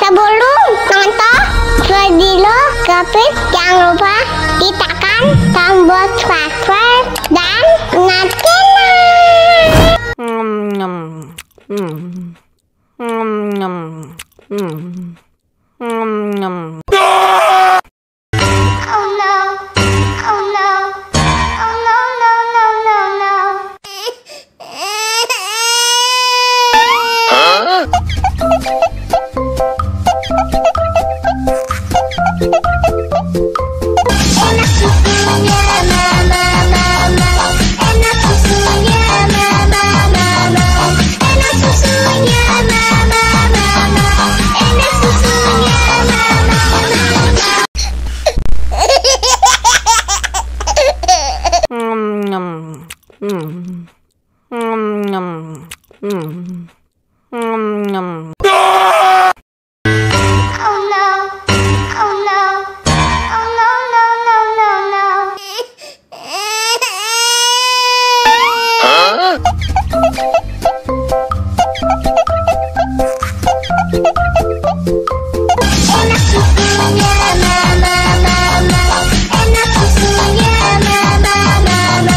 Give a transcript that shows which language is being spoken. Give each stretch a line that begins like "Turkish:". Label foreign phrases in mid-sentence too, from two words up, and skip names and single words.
Indonesian: Sebelum nonton video Gavin, jangan lupa ditekan tombol subscribe dan nyalakan.
English: Oh no, oh no, oh no, no, no, no, no.
Indonesian: Enak susunya mama, mama. Enak susunya mama, mama. Enak susunya mama, mama. Enak susunya mama, mama.
English: Oh no, oh no, oh no, no, no, no, no.
Indonesian: Enak susunya mama, mama. Enak susunya mama, mama.